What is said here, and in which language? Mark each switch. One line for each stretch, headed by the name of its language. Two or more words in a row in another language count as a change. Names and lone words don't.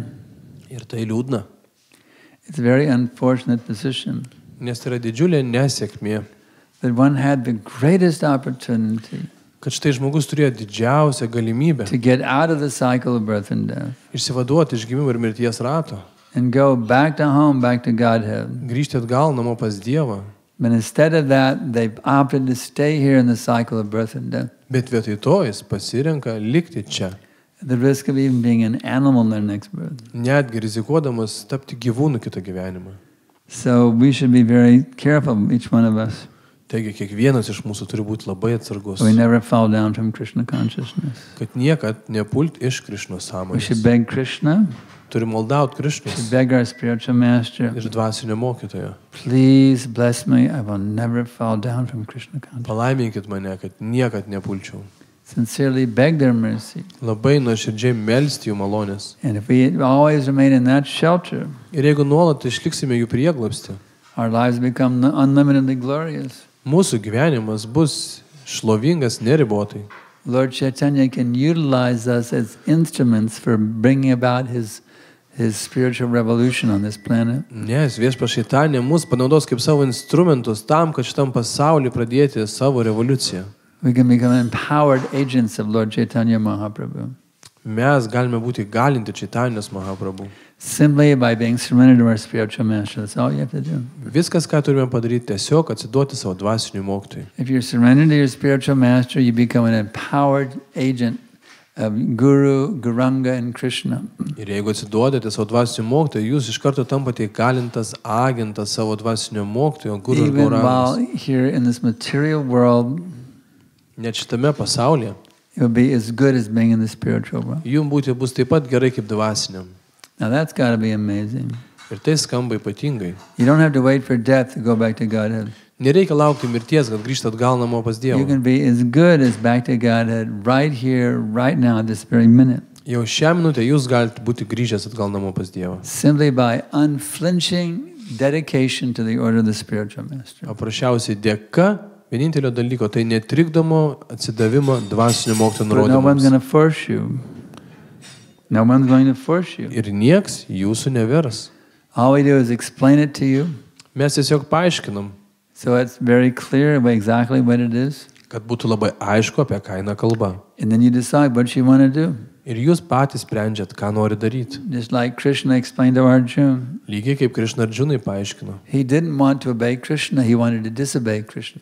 Lithuanian: Ir tai liūdna,
English: It's a very unfortunate position
Lithuanian: nes tai yra didžiulė nesėkmė,
English: that one had the greatest opportunity
Lithuanian: kad štai žmogus turėjo didžiausią galimybę
English: to get out of the cycle of birth and death
Lithuanian: išsivaduoti iš gimimo ir mirties rato,
English: and go back to home, back to Godhead.
Lithuanian: grįžti atgal namo pas Dievą.
English: But instead of that, they've opted to stay here in the cycle of birth and death,
Lithuanian: Bet vietoj to jis pasirenka likti čia,
English: at the risk of even being an animal in their next birth.
Lithuanian: netgi rizikuodamas tapti gyvūnų kitą gyvenimą.
English: So we should be very careful, each one of us.
Lithuanian: Taigi kiekvienas iš mūsų turi būti labai atsargus,
English: We never fall down from Krishna consciousness.
Lithuanian: kad niekad nepult iš Krišnos
English: We should
Lithuanian: sąmonės.
English: beg Krishna,
Lithuanian: Turi maldauti
English: we
Lithuanian: Krišnos
English: should beg our spiritual master,
Lithuanian: ir dvasinio mokytojo.
English: please bless me, I will never fall down from Krishna consciousness.
Lithuanian: Palaiminkit mane, kad niekad nepulčiau.
English: Sincerely beg their mercy.
Lithuanian: Labai nuoširdžiai melsti jų malonės.
English: And if we always remain in that shelter,
Lithuanian: Ir jeigu nuolat išliksime jų prieglobstį,
English: Our lives become unlimitedly glorious.
Lithuanian: Mūsų gyvenimas bus šlovingas neribotai.
English: Lord Chaitanya can utilize us as instruments for bringing about his spiritual revolution on this planet.
Lithuanian: Nes Viešpats Šaitanė mus panaudos kaip savo instrumentus tam, kad šitam pasauliu pradėti savo revoliuciją.
English: We can become empowered agents of Lord Chaitanya Mahaprabhu.
Lithuanian: Mes galime būti galinti Čaitanijos Mahaprabhu.
English: Simply by being surrendered to our spiritual master. That's all you have to do.
Lithuanian: Viskas, ką turime padaryti, tiesiog atsiduoti savo dvasiniui mokytojui.
English: If you're surrendered to your spiritual master, you become an empowered agent of Guru, Gauranga, and Krishna.
Lithuanian: Ir jeigu atsiduodate savo dvasiniui mokytojui, jūs iš karto tampate įgalintas agentas savo dvasinio mokytojo, Guru ir
English: Even while
Lithuanian: Gaurangas.
English: here in this material world,
Lithuanian: Net šitame pasaulyje
English: it will be as good as being in the spiritual world.
Lithuanian: jums būti bus taip pat gerai kaip dvasiniam.
English: Now that's got to be amazing.
Lithuanian: Ir tai skamba ypatingai.
English: You don't have to wait for death to go back to Godhead.
Lithuanian: Nereikia laukti mirties, kad grįžtat atgal namo pas
English: You
Lithuanian: Dievą.
English: can be as good as back to Godhead right here, right now, this very minute.
Lithuanian: Jau šią minutę jūs galite būti grįžęs atgal namo pas Dievą.
English: Simply by unflinching dedication to the order of the spiritual master.
Lithuanian: Paprasčiausiai dėka vienintelio dalyko, tai netrikdomo atsidavimo dvasinio mokytojo
English: But no one's
Lithuanian: nurodymams.
English: going to force you. No one's going to force you.
Lithuanian: Ir nieks jūsų nevers.
English: All we do is explain it to you,
Lithuanian: Mes tiesiog paaiškinam,
English: so it's very clear exactly what it is.
Lithuanian: kad būtų labai aišku, apie ką eina kalba.
English: And then you decide what you want to do.
Lithuanian: Ir jūs patys sprendžiat, ką nori daryti.
English: Just like Krishna explained to Arjuna.
Lithuanian: Lygiai kaip Krišna Arjunai paaiškino.
English: He didn't want to obey Krishna, he wanted to disobey Krishna.